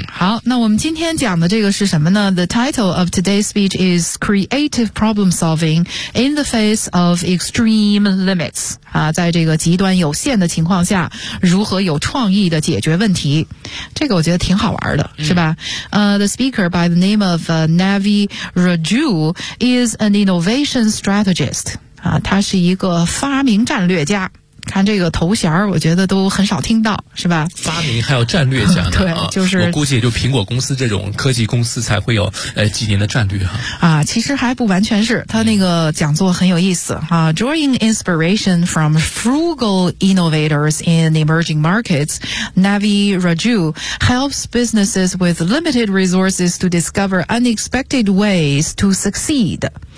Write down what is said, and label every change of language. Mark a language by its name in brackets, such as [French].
[Chinese] 好，那我们今天讲的这个是什么呢？ [English] The title of today's speech is Creative Problem Solving in the Face of Extreme Limits [Chinese] 啊，在这个极端有限的情况下如何有创意的解决问题。这个我觉得挺好玩的，是吧？ [English] The speaker by the name of Navi Raju is an innovation strategist. [Chinese] 他是一个发明战略家。看这个头衔我觉得都很少听到，是吧？发明还有战略家呢。对，就是我估计也就苹果公司这种科技公司才会有几年的战略哈。其实还不完全是，他那个讲座很有意思啊。 [English] Drawing inspiration from frugal innovators in emerging markets, Navi Raju helps businesses with limited resources to discover unexpected ways to succeed.